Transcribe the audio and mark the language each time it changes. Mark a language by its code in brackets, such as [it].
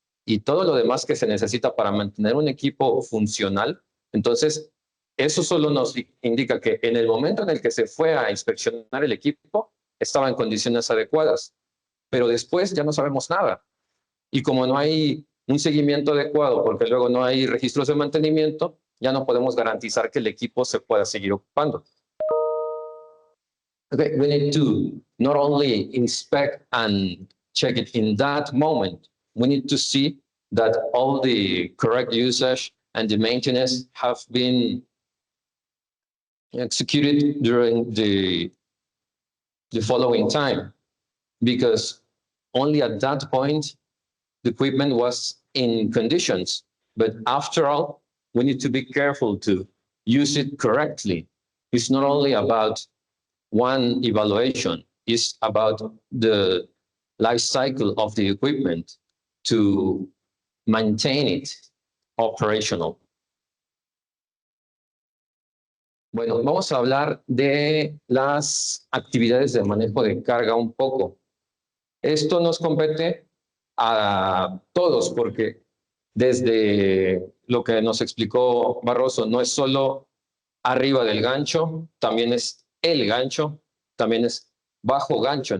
[es] y todo lo demás que se necesita para mantener un equipo funcional, entonces eso solo nos indica que en el momento en el que se fue a inspeccionar el equipo, estaba en condiciones adecuadas, pero después ya no sabemos nada. Y como no hay un seguimiento adecuado, porque luego no hay registros de mantenimiento, ya no podemos garantizar que el equipo se pueda seguir ocupando. [en] Okay, we need to not only inspect and check it in that moment, we need to see that all the correct usage and the maintenance have been executed during the following time, because only at that point the equipment was in conditions. But after all, we need to be careful to use it correctly. It's not only about one evaluation, it's about the life cycle of the equipment to maintain it operational. [es] Bueno, vamos a hablar de las actividades de manejo de carga un poco. Esto nos compete a todos, porque desde lo que nos explicó Barroso, no es solo arriba del gancho, también es el gancho, también es bajo gancho.